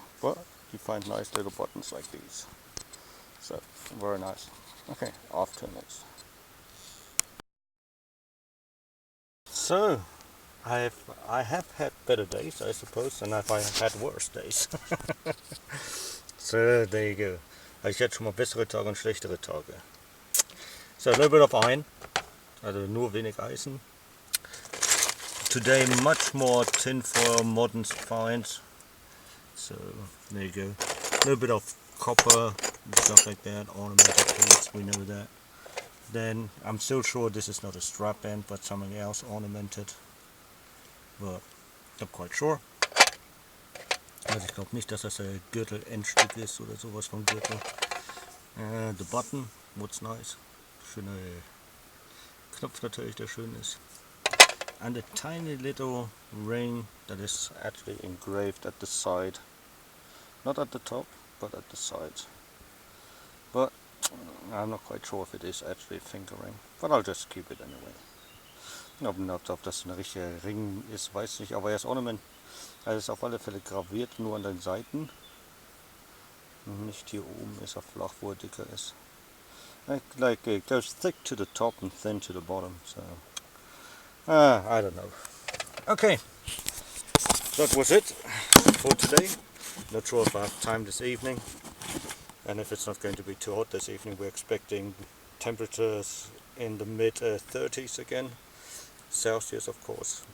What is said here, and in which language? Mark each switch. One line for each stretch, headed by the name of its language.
English: But you find nice little buttons like these. So very nice. Okay, off to the next. So I have had better days, I suppose, and I've had worse days. So there you go.
German: Ich hatte schon mal bessere Tage und schlechtere Tage.
English: So a little bit of iron,
German: also nur wenig Eisen.
English: Today much more tin foil, modern finds. So there you go. A little bit of copper and stuff like that, ornamental plates, we know that. Then I'm still sure this is not a strap band, but something else ornamented. But not quite sure.
German: Also ich glaube nicht, dass das ein Gürtel-Endstück ist oder sowas vom Gürtel.
English: The button, what's nice.
German: Schöner Knopf natürlich, der schön ist.
English: And a tiny little ring that is actually engraved at the side. Not at the top, but at the side. But I'm not quite sure if it is actually a finger ring. But I'll just keep it anyway.
German: Ob das ein richtiger Ring ist, weiß ich nicht, aber er ist Ornament. Er ist auf alle Fälle graviert, nur an den Seiten. Nicht hier oben ist er flach, wo er dicker ist.
English: Like it goes thick to the top and thin to the bottom, so I don't know. Okay, that was it for today. Not sure if I have time this evening, and if it's not going to be too hot this evening. We're expecting temperatures in the mid 30s again, Celsius of course.